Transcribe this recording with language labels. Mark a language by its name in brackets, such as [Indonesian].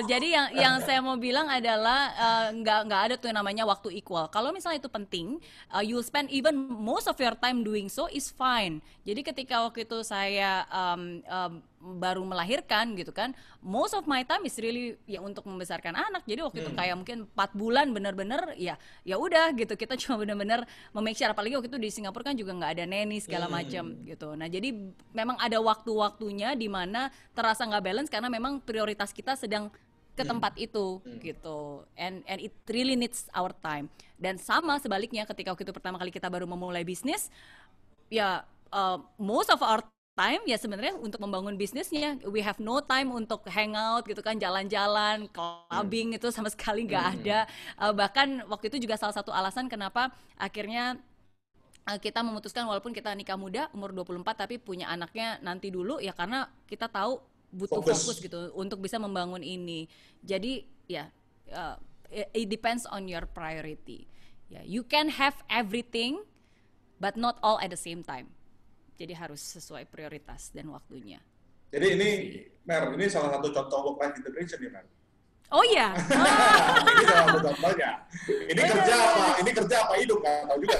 [Indonesian] Jadi yang saya mau bilang adalah nggak ada tuh yang namanya waktu equal. Kalau misalnya itu penting, [English] you'll spend even most of your time doing so is fine. [Indonesian] Jadi ketika waktu itu saya baru melahirkan gitu kan, [English] most of my time is really [Indonesian] ya untuk membesarkan anak. Jadi waktu itu kayak mungkin 4 bulan bener-bener ya udah gitu, kita cuma bener-bener make sure, apalagi waktu itu di Singapura kan juga nggak ada nanny segala macam gitu. Nah jadi memang ada waktu-waktunya di mana terasa nggak balance karena memang prioritas kita sedang ke tempat itu gitu, [English] and it really needs our time. [Indonesian] Dan sama sebaliknya ketika waktu itu pertama kali kita baru memulai bisnis, ya [English] most of our time [Indonesian] ya sebenarnya untuk membangun bisnisnya. [English] We have no time [Indonesian] untuk hangout gitu kan, jalan-jalan, clubbing itu sama sekali nggak ada. Bahkan waktu itu juga salah satu alasan kenapa akhirnya kita memutuskan walaupun kita nikah muda umur 24 tapi punya anaknya nanti dulu, ya karena kita tahu butuh fokus gitu untuk bisa membangun ini. Jadi ya [English] it depends on your priority. Ya, you can have everything but not all at the same time. [Indonesian] Jadi harus sesuai prioritas dan waktunya. Jadi ini, Mer, ini salah satu contoh work-life integration nih, Mer. Oh iya. Ini salah satu contohnya. Ini kerja apa hidup, nggak tahu juga.